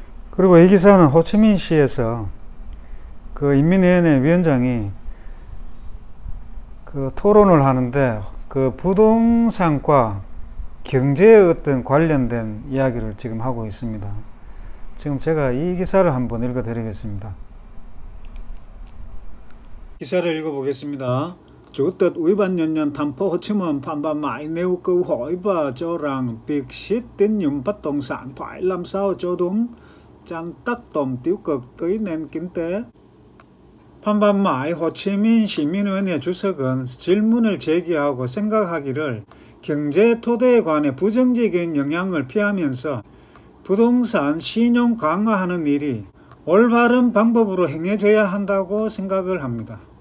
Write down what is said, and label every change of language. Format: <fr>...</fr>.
<ko>그리고 이 기사는 호치민시에서 그 인민위원회 위원장이 그 토론을 하는데, 그 부동산과 경제에 어떤 관련된 이야기를 지금 하고 있습니다. 지금 제가 이 기사를 한번 읽어 드리겠습니다. 기사를 읽어보겠습니다.</ko> <vi>Chủ tịch Ủy ban Nhân dân thành phố Hồ Chí Minh Phan Văn Mãi nêu câu hỏi và cho rằng việc siết tín dụng bất động sản phải làm sao cho đúng, tránh tác động tiêu cực tới nền kinh tế.</vi> <ko>판반마이 호치민 시민위원회 주석은 질문을 제기하고 생각하기를 경제 토대에 관해 부정적인 영향을 피하면서 부동산 신용 강화하는 일이 올바른 방법으로 행해져야 한다고 생각을 합니다.</ko>